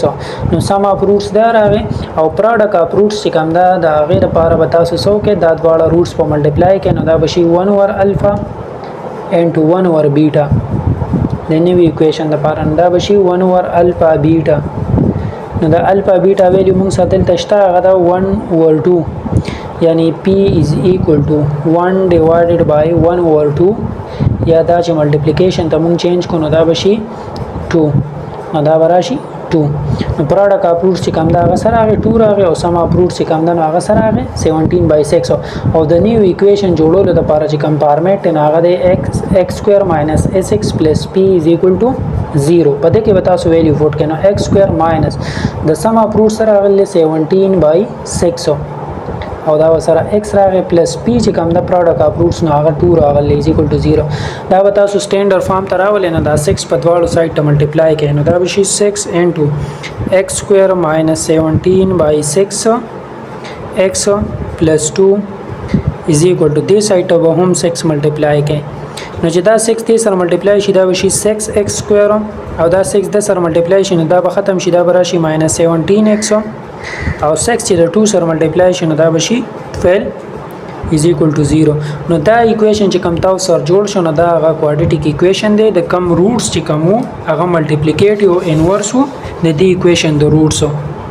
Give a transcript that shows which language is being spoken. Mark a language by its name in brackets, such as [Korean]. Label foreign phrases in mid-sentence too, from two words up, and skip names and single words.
[Pashto] نو [English] sum of roots [Pashto] دا راغی او [English] product of roots [Pashto] چې کوم ده د هغې دپاره به تاسو څه وکړئ دا دواړه روټس په ملټیپلای کړئ نو دا به شي 1/الفا into 1/بیټا د نوي ایکویشن دپاره نو دا به شي 1/الفا بیټا. نو د الفا بیټا ویلیو موږ سره دلته شته هغه ده 1/2 یعنی [English] p is equal to 1 divided by 1/2 [Pashto] یا دا چې ملټیپلیکیشن ته موږ چینج کړو نو دا به شي 2 نو دا به راشي 2. نو [English] product of roots [Pashto] چې کوم ده هغه سره راغی 2 راغی او [English] sum of roots [Pashto] چې کوم ده نو هغه سره راغی 17/6 او د نیو ایکویشن جوړولو دپاره چې کوم فارمیټ دی نو هغه دی [English] x² - sx + p is equal to 0. [Pashto] په دې کې به تاسو ویلیو فوټ کړئ نو x² ماینس د [English] sum of roots [Pashto] سره راغلی 17/6 او دا سره x راغی پلس p چې کوم د [English] product of roots [Pashto] نو هغه 2 راغلی [English] is equal to [Pashto] 0. دا به تاسو سټانډرډ فارم ته راولئ نو دا 6 په دواړو سایډ ته ملټیپلای کړئ نو دا به شي [English] 6 into x² - 17/6 x plus 2 is equal to this side [Pashto] ته به هم 6 ملټیپلای کړئ نو چې دا 6 دې سره ملټیپلای شي دا به شي 6x² او دا 6 د سره ملټیپلای شي نو دا به ختم شي دا به راشي -17x او 6 چې د 2 سره ملټیپلای شي نو دا به شي 12 [English] is equal to 0. [Pashto] نو دا ایکویشن چې کوم تاسو سره جوړ شو نو دا هغه کوادریټک ایکویشن دی د کم روټس چې کوم هغه [English] multiplicative inverse [Pashto] د دې ایکویشن د روټس